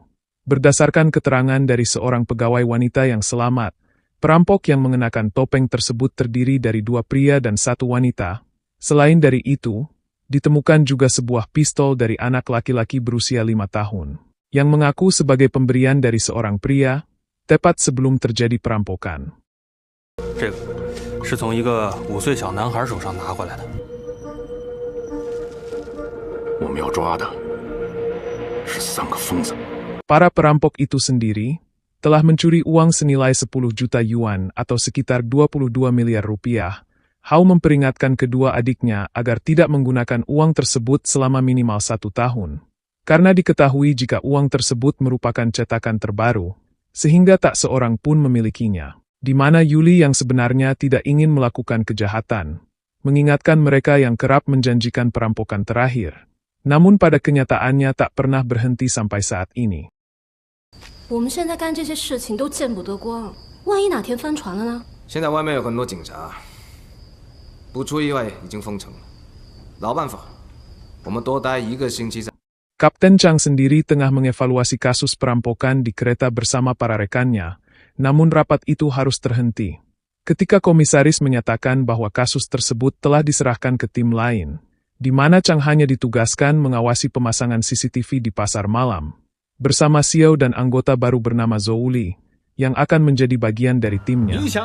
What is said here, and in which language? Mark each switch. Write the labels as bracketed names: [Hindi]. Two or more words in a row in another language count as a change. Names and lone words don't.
[Indonesian] Berdasarkan keterangan dari seorang pegawai wanita yang selamat, perampok yang mengenakan topeng tersebut terdiri dari 2 pria dan 1 wanita. Selain dari itu, ditemukan juga sebuah pistol dari anak laki-laki berusia 5 tahun, yang mengaku sebagai pemberian dari seorang pria, tepat sebelum terjadi perampokan. [Chinese] 这个是从一个5岁小男孩手上拿回来的。我们要抓的是3个疯子。 [Indonesian] Para perampok itu sendiri telah mencuri uang senilai 10 juta yuan atau sekitar 22 miliar rupiah. Hao memperingatkan kedua adiknya agar tidak menggunakan uang tersebut selama minimal 1 tahun. Karena diketahui jika uang tersebut merupakan cetakan terbaru, sehingga tak seorang pun memilikinya. Di mana Yuli yang sebenarnya tidak ingin melakukan kejahatan, mengingatkan mereka yang kerap menjanjikan perampokan terakhir. Namun pada kenyataannya tak pernah berhenti sampai saat ini. [Chinese] 我们现在干这些事情都见不得光，万一哪天翻船了呢？现在外面有很多警察，不出意外已经封城了。老办法，我们多待1个星期在。 [Indonesian] Kapten Chang sendiri tengah mengevaluasi kasus perampokan di kereta bersama para rekannya, namun rapat itu harus terhenti. Ketika komisaris menyatakan bahwa kasus tersebut telah diserahkan ke tim lain, di mana Chang hanya ditugaskan mengawasi pemasangan CCTV di pasar malam, bersama Xiao dan anggota baru bernama Zhou Li, yang akan menjadi bagian dari timnya.